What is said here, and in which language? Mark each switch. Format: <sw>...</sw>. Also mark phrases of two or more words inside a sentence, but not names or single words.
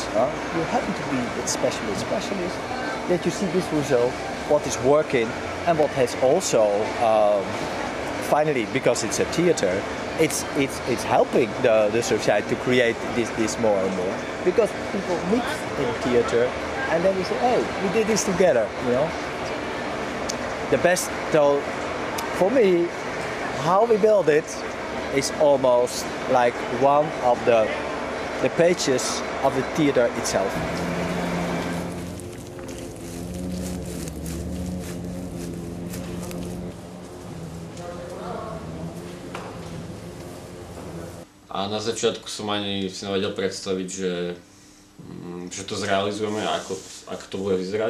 <en>You happen to be a specialist, that you see this result, what is working, and what has also finally, because it's a theater, it's helping the society to create this more and more, because people meet in theater and then we say, hey, we did this together, you know. The best, though, for me, how we build it is almost like one of the pages of the theater itself.</en> <sk>A na začiatku som ani si nevedel predstaviť, že to zrealizujeme a ako to bude vyzerať.</sk>